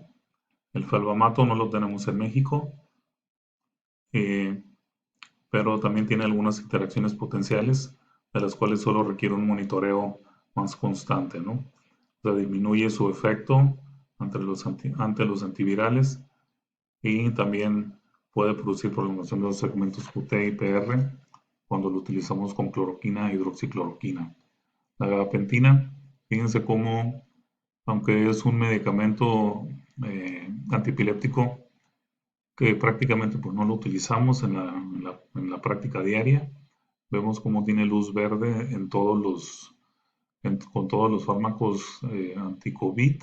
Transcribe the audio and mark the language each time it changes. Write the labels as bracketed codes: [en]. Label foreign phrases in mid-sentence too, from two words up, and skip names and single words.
[es] El felbamato no lo tenemos en México, eh, pero también tiene algunas interacciones potenciales de las cuales solo requiere un monitoreo más constante, ¿no? O sea, disminuye su efecto ante los antivirales y también puede producir prolongación de los segmentos QT y PR cuando lo utilizamos con cloroquina e hidroxicloroquina. La gabapentina, fíjense cómo, aunque es un medicamento antipiléptico que prácticamente pues, no lo utilizamos en la práctica diaria, vemos cómo tiene luz verde con todos los fármacos anti-COVID.